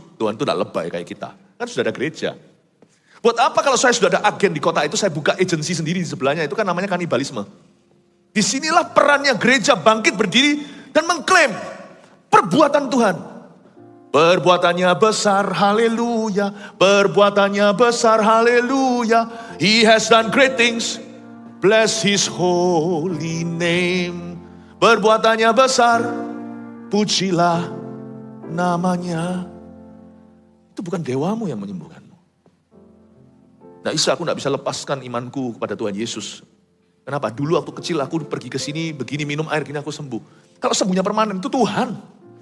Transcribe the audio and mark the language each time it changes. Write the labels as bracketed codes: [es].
[id] Tuhan itu tidak lebay kayak kita. Kan sudah ada gereja. Buat apa kalau saya sudah ada agen di kota itu, saya buka agensi sendiri di sebelahnya, itu kan namanya kanibalisme. Disinilah perannya gereja bangkit berdiri dan mengklaim perbuatan Tuhan. Perbuatannya besar, haleluya. Perbuatannya besar, haleluya. [en] He has done great things, bless his holy name. [id] Perbuatannya besar, pujilah namanya. Itu bukan dewamu yang menyembuhkanmu. Nah, aku gak bisa lepaskan imanku kepada Tuhan Yesus. Kenapa? Dulu waktu kecil aku pergi ke sini, begini minum air, gini aku sembuh. Kalau sembuhnya permanen itu Tuhan.